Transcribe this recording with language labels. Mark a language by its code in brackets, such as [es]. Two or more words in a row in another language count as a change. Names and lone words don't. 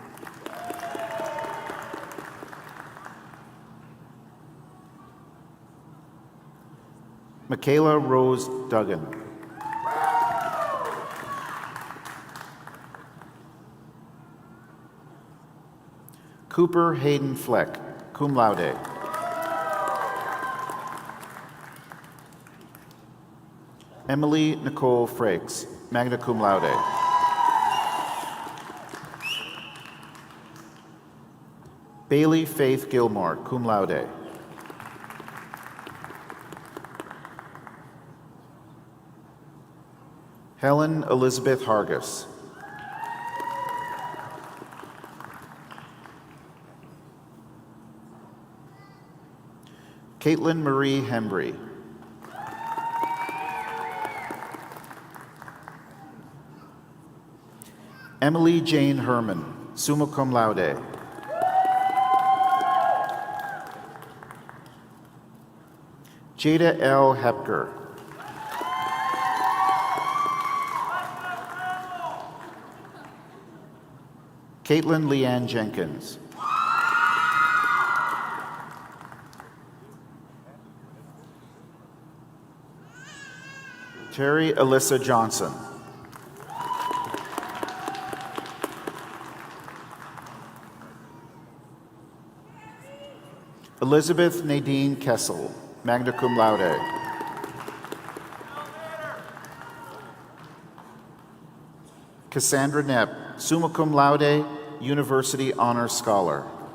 [en] Michaela Rose Duggan. Cooper Hayden Fleck, [la] cum laude. [en] Emily Nicole Frakes, [la] magna cum laude. [en] Bailey Faith Gilmore, [la] cum laude. [en] Helen Elizabeth Hargis. Caitlin Marie Hembry. Emily Jane Herman, [la] summa cum laude. [en] Jada L. Hepker. Caitlin Leanne Jenkins. Terry Alyssa Johnson. Elizabeth Nadine Kessel, [la] magna cum laude. [en] Cassandra Knepp, [la] summa cum laude, [en] University Honors Scholar.